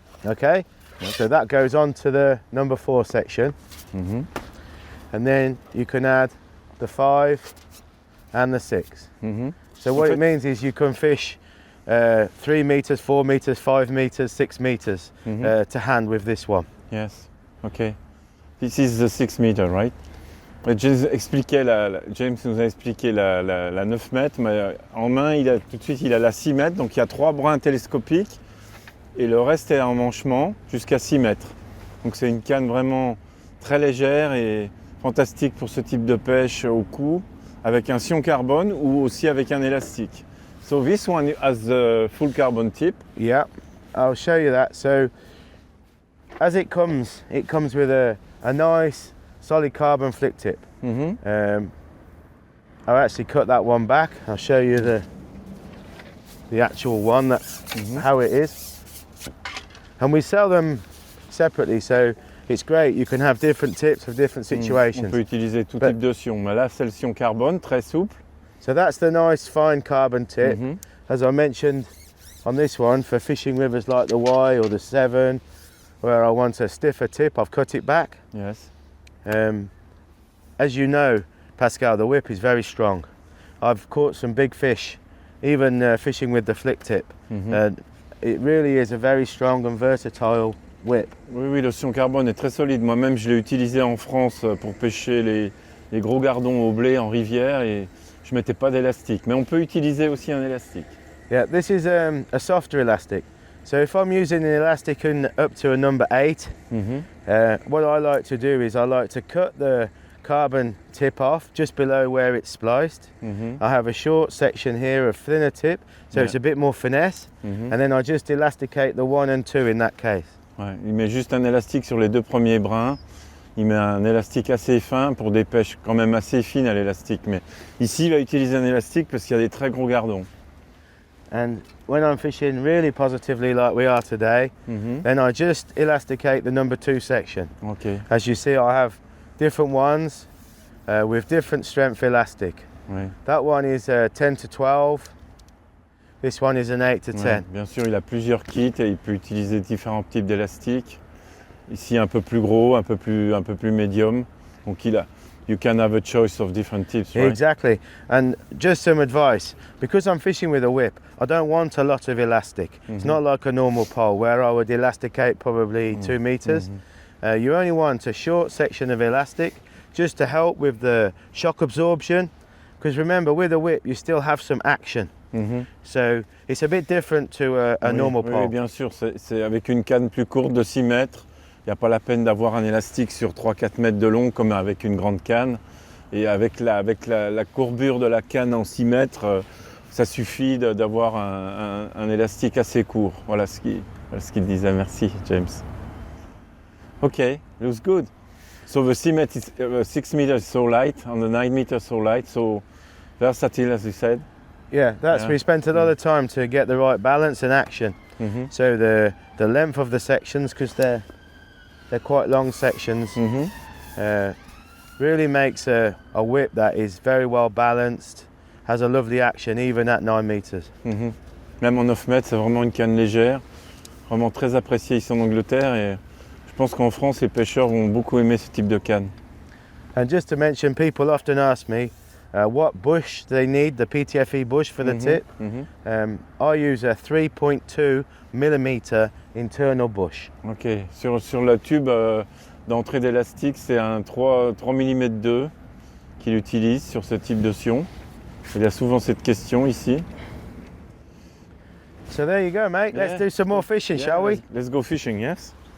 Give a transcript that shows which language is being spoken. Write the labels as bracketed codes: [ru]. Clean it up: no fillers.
[en] Okay, so that goes on to the number 4 section. And then you can add the 5 and the 6. So what it means is you can fish 3 meters, 4 meters, 5 meters, 6 meters to hand with this one. Yes, ok. This is the 6 meter, right? [fr] James nous a expliqué la 9 mètres, mais en main, tout de suite, il a la 6 mètres, donc il y a 3 brins télescopiques et le reste est en manchement jusqu'à 6 mètres. Donc c'est une canne vraiment très légère et fantastique pour ce type de pêche au coup, avec un sion carbone ou aussi avec un élastique. [en] So this one has the full carbon tip. Yeah, I'll show you that. So as it comes with a nice solid carbon flick tip. I've actually cut that one back. I'll show you the actual one, that's how it is. And we sell them separately, so it's great. You can have different tips for different situations. [fr] On peut utiliser tout type de sion, mais là c'est le sion carbone, très souple. [en] So that's the nice fine carbon tip. As I mentioned on this one, for fishing rivers like the WYE or the Severn, where I want a stiffer tip, I've cut it back. Yes. As you know, Pascal, the whip is very strong. I've caught some big fish, even fishing with the flick tip. It really is a very strong and versatile whip. [fr] Oui, le sion carbone est très solide. Moi-même, je l'ai utilisé en France pour pêcher les gros gardons au blé en rivière et je mettais pas d'élastique. Mais on peut utiliser aussi un élastique. [en] Yeah, this is a softer elastic. So if I'm using an elastic up to a number 8, what I like to do is I like to cut the carbon tip off just below where it's spliced. I have a short section here of thinner tip, so it's a bit more finesse, and then I just elasticate the 1 and 2 in that case. [fr] Ouais, il met juste un élastique sur les 2 premiers brins. Il met un élastique assez fin pour des pêches quand même assez fines à l'élastique. Mais ici, il va utiliser un élastique parce qu'il y a des très gros gardons. [en] And when I'm fishing really positively like we are today, then I just elasticate the number 2 section. Okay. As you see, I have different ones with different strength elastic. [fr] Oui. [en] That one is 10 to 12. This one is an 8 to 10. [fr] Ouais, bien sûr, il a plusieurs kits et il peut utiliser différents types d'élastiques. Ici, un peu plus gros, un peu plus médium. [en] Donc you can have a choice of different tips, right? Exactly. And just some advice, because I'm fishing with a whip, I don't want a lot of elastic. It's not like a normal pole where I would elasticate probably 2 meters. You only want a short section of elastic just to help with the shock absorption, because remember, with a whip you still have some action. So it's a bit different to a normal pole. [fr] Oui, bien sûr, c'est avec une canne plus courte de 6 mètres. Il n'y a pas la peine d'avoir un élastique sur 3-4 mètres de long comme avec une grande canne. Et avec la courbure de la canne en 6 mètres, ça suffit d'avoir un élastique assez court. Voilà ce qu'il disait. Merci, James. [en] Ok, looks good. So the 6 meters is so light, and the 9 meters so light, so versatile as you said. Yeah, we spent a lot of time to get the right balance and action. So the length of the sections, because they're quite long sections, really makes a whip that is very well balanced, has a lovely action even at 9 meters. [fr] Même en 9 mètres, c'est vraiment une canne légère, vraiment très appréciée ici en Angleterre et je pense qu'en France, les pêcheurs vont beaucoup aimer ce type de canne. [en] And just to mention, people often ask me what bush they need, the PTFE bush for the tip. I use a 3.2 millimeter internal bush. [fr] Ok, sur le tube d'entrée d'élastique, c'est un 3 mm 2 qu'il utilise sur ce type de sion. Il y a souvent cette question ici. [en] So there you go, mate. Let's do some more fishing, shall we? Let's go fishing, yes?